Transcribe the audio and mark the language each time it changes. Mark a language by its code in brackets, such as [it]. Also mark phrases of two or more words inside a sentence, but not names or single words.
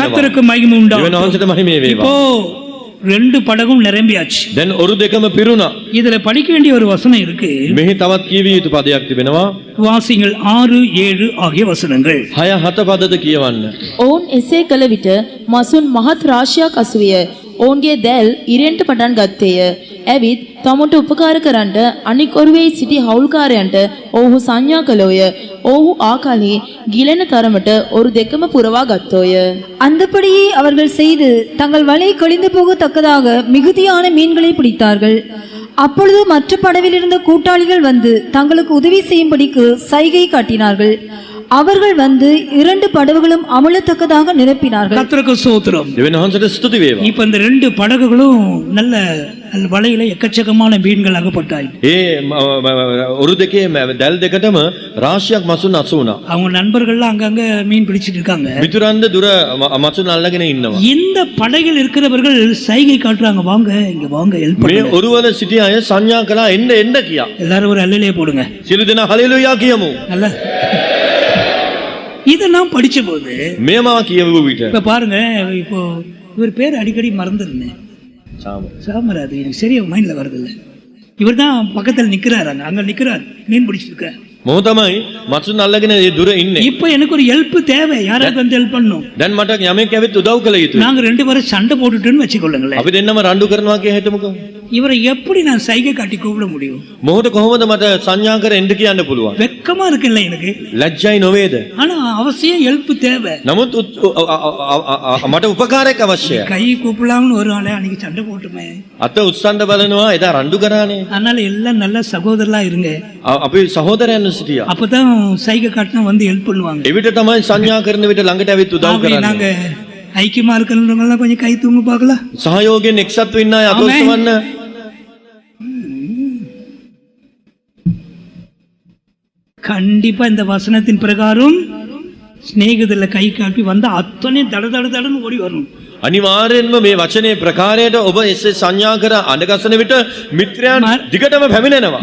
[ta] கர்த்தருக்கு மகிமை [si] දෙවියන් [ta] உண்டாகட்டும். [si] වහන්සේට මහිම වේවා. [ta] இப்போ 2 படகும் நிரம்பியாச்சு. [si] දැන් ඔරු දෙකම පිරුණා. [ta] இதுல படிக்க வேண்டிய ஒரு வசனம் இருக்கு. [si] මෙහි තවත් කියවිය යුතු පදයක් තිබෙනවා. [ta] வாசிங்கள் 6, 7 ஆகிய வசனங்கள். [si] 6 7 පදද කියවන්න. ඔවුන් එසේ කළ විට මසුන් මහත් රාශියක් අසුවිය. ඔවුන්ගේ දැල් ඉරෙන්ට පටන් ගත්තේය. ඇවිත් තමුන්ට උපකාර කරන්නට අනික් ඔරුවේ සිටි හවුල්කාරයන්ට ඔවුහු සංඥා කළෝය. ඔවුහු ආකලි ගිලෙන තරමට ඔරු දෙකම පුරවා ගත්තෝය. [ta] அந்தபடியே அவர்கள் செய்து தங்கள் வலை கழிந்து போகத்தக்கதாக மிகுதியான மீன்களை பிடித்தார்கள். அப்பொழுது மற்ற படவில் இருந்த கூட்டாளிகள் வந்து தங்களுக்கு உதவி செய்யும்படிக்கு சைகை காட்டினார்கள். அவர்கள் வந்து 2 படகுகளும் அமுழத்தக்கதாக நிரப்பினார்கள். கர்த்தருக்கு ஸ்தோத்திரம். [si] දෙවියන් වහන්සේට ස්තුති වේවා. [ta] இப்ப இந்த 2 படகுகளும் நல்ல வலையில எக்கச்சக்கமான மீன்கள் அகப்பட்டாய். [si] ඒ ඔරු දෙකේ දැල් දෙකටම රාශියක් මසුන් අසු වුණා. [ta] அவங்க நண்பர்கள்லாம் அங்கங்க மீன் பிடிச்சிட்டு இருக்காங்க. [si] මිතුරන්ද දුර මසුන් අල්ලගෙන ඉන්නවා. [ta] இந்த படகில் இருக்கிறவர்கள் சைகை காட்டுறாங்க, வாங்க இங்க வாங்க ஹெல்ப் [si] මේ [ta] பண்ணுங்க. [si] ඔරුවල සිටිය අය සංඥා කළා එන්න එන්න කියා. [ta] எல்லாரும் ஒரு அல்லேலூயா போடுங்க. [si] සියලු දෙනා හලෙලූයා කියමු. [ta] நல்ல இதை நான் படிச்ச போது [si] මේවා කියවුව විට [ta] இப்ப பாருங்க, இப்போ இவர் பேர் அடிக்கடி மறந்துருந்தேன். [si] සාම [ta] சாமராஜ் எனக்கு சரியா மைண்ட்ல வருது இல்ல. இவர் தான் பக்கத்துல நிக்கிறாரு, அங்க நிக்கிறார், மீன் பிடிச்சிட்டு இருக்க. [si] මොහු තමයි මසුන් අල්ලගෙන ඒ දුර ඉන්නේ. [ta] இப்ப எனக்கு ஒரு ஹெல்ப் தேவை, யாராவது வந்து ஹெல்ப் பண்ணும். [si] දැන් මට යමෙක් ඇවිත් උදව් කළ යුතුයි. [ta] நாங்க 2 பேரும் சண்டை போட்டுட்டோன்னு வச்சுக்கொள்ளுங்களேன். [si] අපි දෙන්නම රණ්ඩු කරනවා කියලා හිතමුකෝ. [ta] இவரை எப்படி நான் சைகை காட்டி கூப்பிட முடியும்? [si] මොහුට කොහොමද මට සංඥා කර එන්න කියන්න පුළුවන්? [ta] வெக்கமா இருக்குல்ல எனக்கு. [si] ලැජ්ජයි නොවේද? [ta] ஆனா அவசியம் ஹெல்ப் தேவை. [si] නමුත් මට උපකාරයක් අවශ්‍යයි. [ta] கை கூப்பிடலாம்னு ஒரு ஆளே அன்னைக்கு சண்டை போட்டுமே. [si] අත උස්සන්න බලනවා එදා රණ්ඩු කරානේ. [ta] அதனால எல்லாம் நல்ல சகோதரலா இருங்க. [si] අපි සහෝදරයන් සිටියා. [ta] அப்பதான் சைகை காட்டினா வந்து ஹெல்ப் பண்ணுவாங்க. [si] එවිට තමයි සංඥා කරන විට ළඟට ඇවිත් උදව් [ta] அப்படி [si] කරන්නේ. [ta] நாங்க ஐக்கியமா இருக்கிறவங்க எல்லாம் கொஞ்சம் கை தூங்க பார்க்கலாம். [si] සහයෝගයෙන් එක්සත් වෙන්න අය අත ආමෙන්. උස්සවන්න. [ta] கண்டிப்பா இந்த வசனத்தின் பிரகாரம் சிநேகிதர்ல கை காட்டி வந்தா அத்தனை தட தட தடன்னு ஓடி வரணும். [si] අනිවාර්යෙන්ම මේ වචනේ ප්‍රකාරයට ඔබ එසේ සංඥා කර අඬගසන විට මිත්‍රයන් දිගටම පැමිණෙනවා.